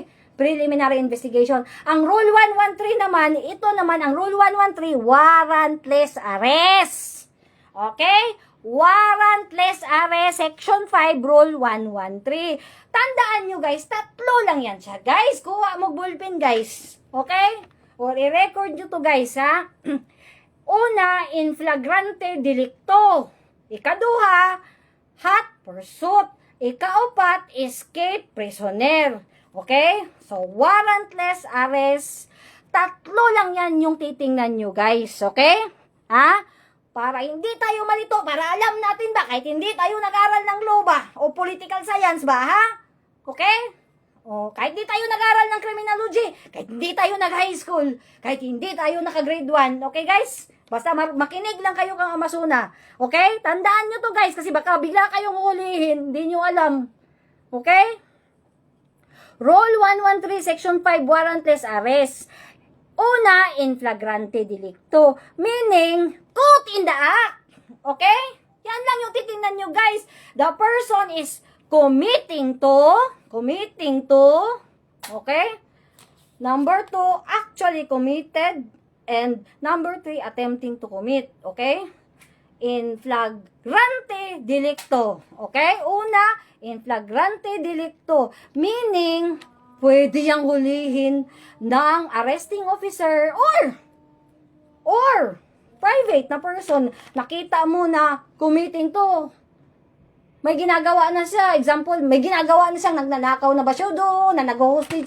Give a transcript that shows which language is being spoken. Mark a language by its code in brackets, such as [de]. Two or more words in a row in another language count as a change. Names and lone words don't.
[en] Preliminary investigation. [tl] Ang Rule 113 naman, ito naman ang Rule 113, [en] warrantless arrest. [tl] Okay? [en] Warrantless arrest, Section 5, Rule 113. [tl] Tandaan nyo guys, tatlo lang yan siya. Guys, kuha mo ballpen guys. Okay? Or i-record nyo to guys, [la] Una, in flagrante delicto. [tl] Ikaduha, [en] hot pursuit. Ikaapat, escape prisoner. Okay? So, warrantless arrest. [tl] Tatlo lang yan yung titingnan nyo, guys. Okay? Para hindi tayo malito, para alam natin ba, kahit hindi tayo nag-aral ng law ba, o [en] political science [tl] ba, Okay? O, kahit hindi tayo nag-aral ng criminology, kahit hindi tayo nag- [en] high school, [tl] kahit hindi tayo naka-grade 1, [en] okay guys? [tl] Basta makinig lang kayo kang amasuna. Okay? Tandaan nyo to guys, kasi baka bigla kayong hulihin, hindi nyo alam. Okay? [en] Rule 113, Section 5, warrantless arrest. [la] Una, in flagrante delicto. [en] Meaning, caught in the act. Okay? [tl] Yan lang yung titingnan nyo guys. [en] The person is committing to, okay? Number 2, actually committed. And number 3, attempting to commit. [la] Okay? In flagrante delicto. Okay? Una, in flagrante delicto. [tl] Meaning, pwede yang hulihin ng [en] arresting officer [tl] or private na person. Nakita mo na [en] committing to. [tl] May ginagawa na siya. Example, may ginagawa na siyang nagnanakaw na ba siya doon, na nag-hostage.